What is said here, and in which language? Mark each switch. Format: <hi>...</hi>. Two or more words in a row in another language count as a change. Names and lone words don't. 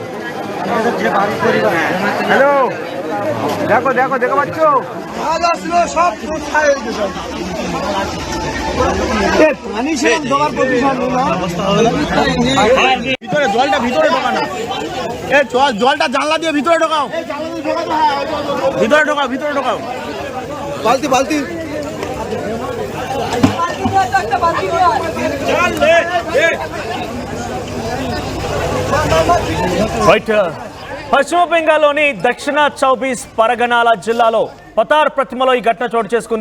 <bn>হ্যালো, দেখো দেখো দেখো পাচ্ছ সব পানি ছিল ঢোকার পজিশন ভিতরে জলটা ভিতরে ঢোকানো জলটা জানলা দিয়ে ভিতরে ঢোকাও, ভিতরে ঢোকাও বালতি</bn> <te>పశ్చిమ బెంగాల్లోని దక్షిణ 24 పరగణాల జిల్లాలో పతార్ ప్రతిమలో ఈ ఘటన చోటు చేసుకుంది.</te>